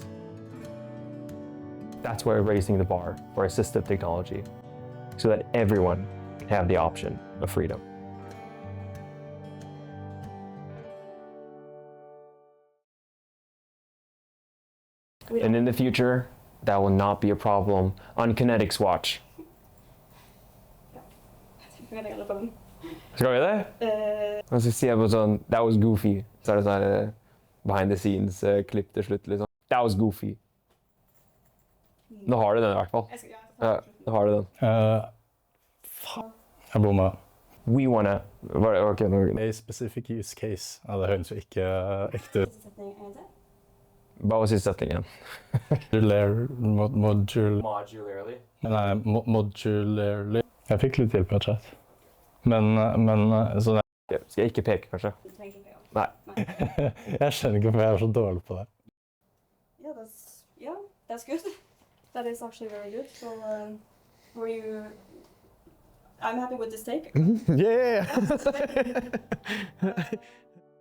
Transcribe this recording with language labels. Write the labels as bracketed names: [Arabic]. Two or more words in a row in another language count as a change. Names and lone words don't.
[English] That's why we're raising the bar for assistive technology, so that everyone can have the option of freedom. And in the future, that will not be a problem on Kynetix watch. [Norwegian] Skal vi det? Og så sier jeg på sånn, [English] that was goofy. [Norwegian] Så er det sånn [English] behind the scenes [Norwegian] klipp til slutt liksom. [English] That was goofy. [Norwegian] Nå har du den i hvert fall. Ja, nå har du den. Faen. Jeg bomma. [English] We wanna... Ok, nå... A specific use case. [Norwegian] Ja, det høres jo ikke ekte ut. Hva var siste setning igjen? [English] Modularly. Nei, modularly. [Norwegian] Jeg fikk litt hjelp av chat. Men sånn... Skal jeg ikke peke, kanskje? Nei. Jeg skjønner ikke hvorfor jeg er så dårlig på det. [English] Yeah, that's good. That is actually very good. So, were you... I'm happy with this take. Yeah!